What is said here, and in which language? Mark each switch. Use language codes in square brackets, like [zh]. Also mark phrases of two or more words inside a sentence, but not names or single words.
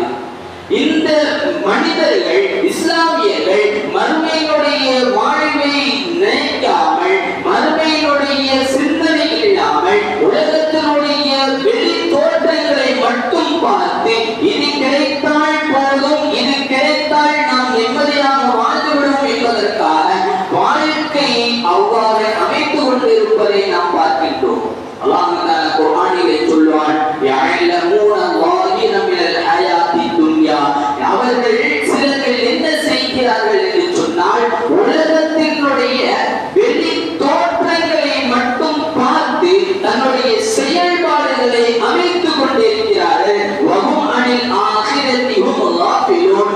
[ta] இந்த மனிதர்கள், இஸ்லாமியர்கள் மறுமையினுடைய வாழ்வை நினைக்காமல், மறுமையினுடைய சிந்தனை இல்லாமல் உலகத்தினுடைய வெளி தோற்றங்களை மட்டும் பார்த்து இது கிடைத்தால் போதும், இது கிடைத்தால் நாம் நிம்மதியாக வாழ்ந்துவிடும் என்பதற்காக வாழ்க்கையை அவ்வாறு அமைத்துக் கொண்டிருப்பதை நாம் பார்க்கின்றோம். அல்லாஹ் தஆலா குர்ஆனிலே சொல்வான், [ar] யஅலமூன ظاهرا من الحياة الدنيا. [ta] அவர்கள் சிலர்கள் என்ன செய்கிறார்கள் என்று சொன்னால், உலகத்தினுடைய வெளி தோற்றங்களை மட்டும் பார்த்து தன்னுடைய செயல்பாடுகளை அமைத்துக் கொண்டிருக்கிறார்கள். [ar] وهم عن الآخرة هم غافلون.